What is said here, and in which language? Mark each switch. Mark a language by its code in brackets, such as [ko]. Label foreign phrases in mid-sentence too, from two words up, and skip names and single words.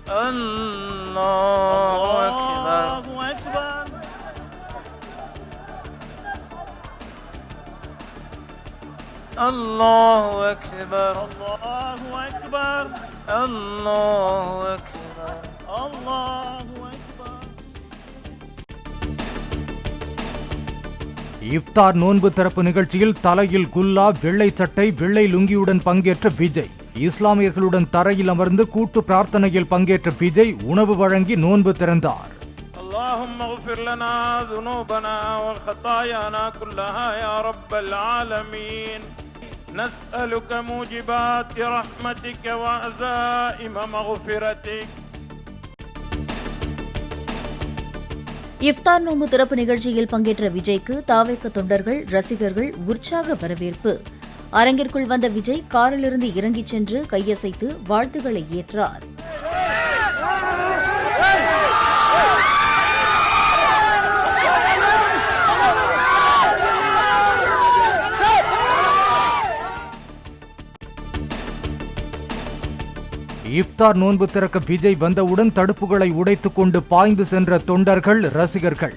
[ar] الله أكبر، الله أكبر، الله أكبر، الله أكبر. [ta] இஃப்தார் நோன்பு திறப்பு நிகழ்ச்சியில் தலையில் குல்லா, வெள்ளை சட்டை, வெள்ளை லுங்கியுடன் பங்கேற்ற விஜய். இஸ்லாமியர்களுடன் தரையில் அமர்ந்து கூட்டு பிரார்த்தனையில் பங்கேற்ற விஜய் உணவு வழங்கி நோன்பு திறந்தார். [ar] اللهم اغفر لنا ذنوبنا وخطايانا كلها يا رب العالمين نسألك موجبات رحمتك وعزائم مغفرتك. [ta] இஃப்தார் நோன்பு திறப்பு நிகழ்ச்சியில் பங்கேற்ற விஜய்க்கு தாவேக தொண்டர்கள், ரசிகர்கள் உற்சாக வரவேற்பு. அரங்கிற்குள் வந்த விஜய் காரிலிருந்து இறங்கிச் சென்று கையசைத்து வாழ்த்துக்களை ஏற்றார். இஃப்தார் நோன்பு திறக்க விஜய் வந்தவுடன் தடுப்புகளை உடைத்துக் கொண்டு பாய்ந்து சென்ற தொண்டர்கள், ரசிகர்கள்.